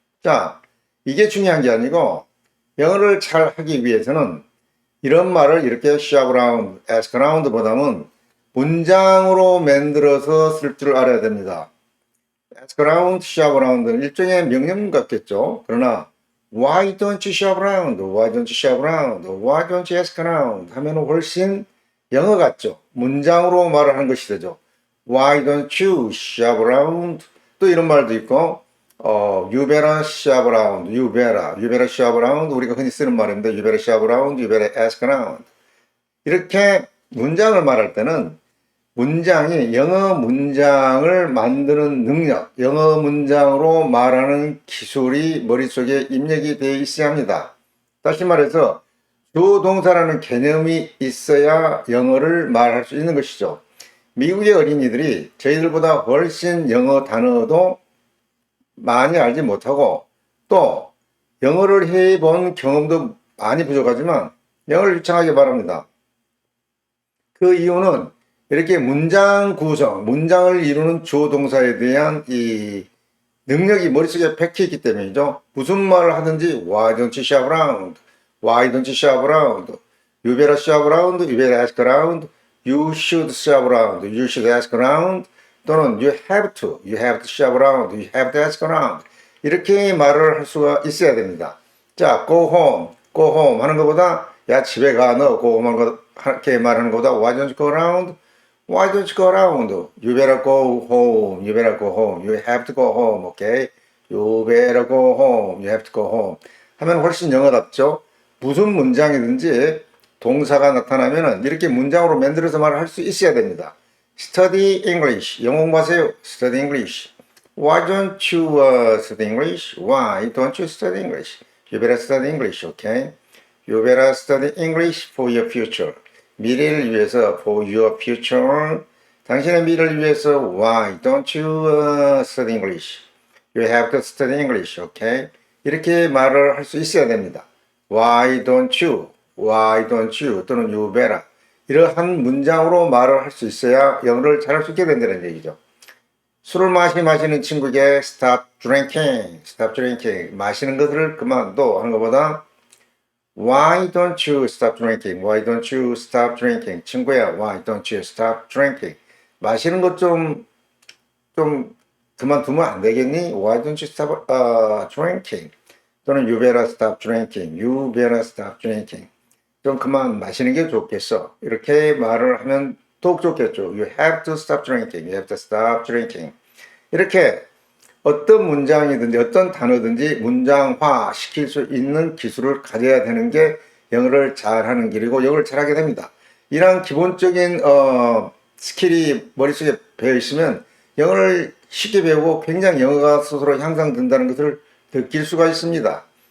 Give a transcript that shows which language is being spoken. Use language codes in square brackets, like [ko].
[ko] 자, 이게 중요한 게 아니고 영어를 잘 하기 위해서는 이런 말을 이렇게 [en] shop around, ask around [ko] 보다는 문장으로 만들어서 쓸 줄 알아야 됩니다. [en] ask around, shop around [ko] 는 일종의 명령 같겠죠. 그러나 [en] why don't you shop around? Why don't you shop around? Why don't you ask around? [ko] 하면 훨씬 영어 같죠. 문장으로 말을 하는 것이 되죠. [en] Why don't you shop around? [ko] 또 이런 말도 있고, [en] you better shop around, you better shop around. [ko] 우리가 흔히 쓰는 말인데, [en] you better shop around, you better ask around. [ko] 이렇게 문장을 말할 때는 문장이 영어 문장을 만드는 능력, 영어 문장으로 말하는 기술이 머릿속에 입력이 되어 있어야 합니다. 다시 말해서 주동사라는 개념이 있어야 영어를 말할 수 있는 것이죠. 미국의 어린이들이 저희들보다 훨씬 영어 단어도 많이 알지 못하고 또 영어를 해본 경험도 많이 부족하지만 영어를 유창하게 말합니다. 그 이유는 이렇게 문장 구성, 문장을 이루는 주어 동사에 대한 이 능력이 머릿속에 박혀 있기 때문이죠. 무슨 말을 하든지 [en] Why don't you shop around? Why don't you shop around? You better shop around, you better ask around, you should shop around, you should ask around [ko] 또는 [en] you have to shop around, you have to ask around [ko] 이렇게 말을 할 수가 있어야 됩니다. 자, [en] go home [ko] 하는 것보다 야 집에 가, 너 go home 하는 것 이렇게 말하는 것보다 [en] Why don't you go around? Why don't you go around? You better go home. You better go home. You have to go home. Okay? You better go home. You have to go home. [ko] 하면 훨씬 영어답죠. 무슨 문장이든지 동사가 나타나면은 이렇게 문장으로 만들어서 말을 할 수 있어야 됩니다. [en] Study English. [ko] 영어 공부하세요. [en] Study English. Why don't you study English? Why don't you study English? You better study English. Okay? You better study English for your future. [ko] 미래를 위해서 [en] for your future. [ko] 당신의 미래를 위해서 [en] why don't you study English? You have to study English, okay? [ko] 이렇게 말을 할 수 있어야 됩니다. [en] Why don't you? Why don't you? [ko] 또는 [en] you better. [ko] 이러한 문장으로 말을 할 수 있어야 영어를 잘할 수 있게 된다는 얘기죠. 술을 마시는 친구에게 [en] stop drinking, stop drinking. [ko] 마시는 것을 그만둬 하는 것보다 [en] Why don't you stop drinking? Why don't you stop drinking? [ko] 친구야, [en] why don't you stop drinking? [ko] 마시는 것 좀 그만두면 안 되겠니? [en] Why don't you stop drinking? [ko] 또는 [en] you better stop drinking. You better stop drinking. [ko] 좀 그만 마시는 게 좋겠어. 이렇게 말을 하면 더욱 좋겠죠. [en] You have to stop drinking. You have to stop drinking. [ko] 이렇게 어떤 문장이든지 어떤 단어든지 문장화 시킬 수 있는 기술을 가져야 되는 게 영어를 잘하는 길이고 영어를 잘하게 됩니다. 이러한 기본적인 스킬이 머릿속에 배어 있으면 영어를 쉽게 배우고 굉장히 영어가 스스로 향상된다는 것을 느낄 수가 있습니다.